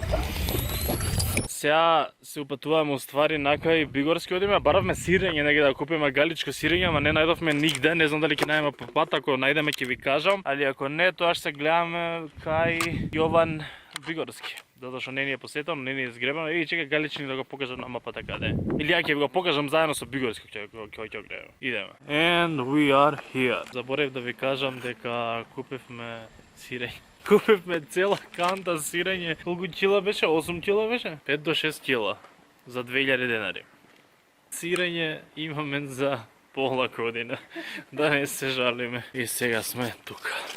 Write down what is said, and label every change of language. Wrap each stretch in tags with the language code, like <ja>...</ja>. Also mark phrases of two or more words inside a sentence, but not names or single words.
<mk>Сега се упатуваме уствари накај Бигорски, одиме, баравме сирење, негде да купиме галичко сирење, ама не најдовме нигде, не знам дали ќе најдеме по пат, ако најдеме ќе ви кажам, али ако не, тоа ќе се гледаме кај Јован Бигорски. Затоа што не ни е посетено, не ни е згребено, и чека галични да го покажам на мапата каде е. Или ја ќе го покажам заедно со Бигорски ќе го гледаме. Идеме.</mk> <en>And we are here.</en> <mk>Заборев да ви кажам дека купивме сирење. Купивме цела канта сирење. Колку кила беше? 8 кила беше? 5 до 6 кила. За 2000 денари. Сирење имаме за пола година. Да не се жалиме. И сега сме тука.</mk>